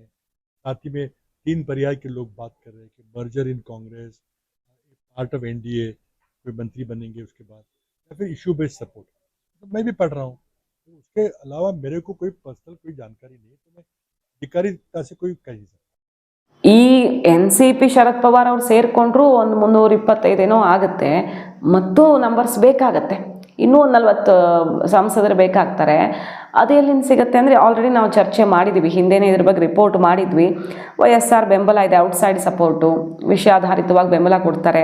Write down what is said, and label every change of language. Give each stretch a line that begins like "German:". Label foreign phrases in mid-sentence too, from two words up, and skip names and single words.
Hindi: साथ ही में 3 पर्याय के लोग बात कर रहे हैं कि
English: merger in Congress, part of NDA,
Hindi: कोई मंत्री बनेंगे उसके बाद, या फिर
English: issue based support.
Hindi: तो मैं भी पढ़ रहा हूँ। तो उसके अलावा मेरे को कोई पर्सनल कोई जानकारी नहीं है, तो मैं अधिकारिता से कोई कह नहीं सकता।
Kannada: ಈ ಎನ್ ಸಿ ಪಿ ಶರದ್ ಪವಾರ್ ಅವ್ರು ಸೇರಿಕೊಂಡ್ರು ಒಂದು 325 ಏನೋ ಆಗುತ್ತೆ, ಮತ್ತು ನಂಬರ್ಸ್ ಬೇಕಾಗತ್ತೆ, ಇನ್ನೂ ಒಂದು 40 ಸಂಸದರು ಬೇಕಾಗ್ತಾರೆ. ಅದು ಎಲ್ಲಿಂದ ಸಿಗುತ್ತೆ ಅಂದರೆ ಆಲ್ರೆಡಿ ನಾವು ಚರ್ಚೆ ಮಾಡಿದ್ವಿ, ಹಿಂದೆನೇ ಇದ್ರ ಬಗ್ಗೆ ರಿಪೋರ್ಟ್ ಮಾಡಿದ್ವಿ. YSR ಬೆಂಬಲ ಇದೆ,
English: outside support,
Kannada: ವಿಷಯಾಧಾರಿತವಾಗಿ ಬೆಂಬಲ ಕೊಡ್ತಾರೆ.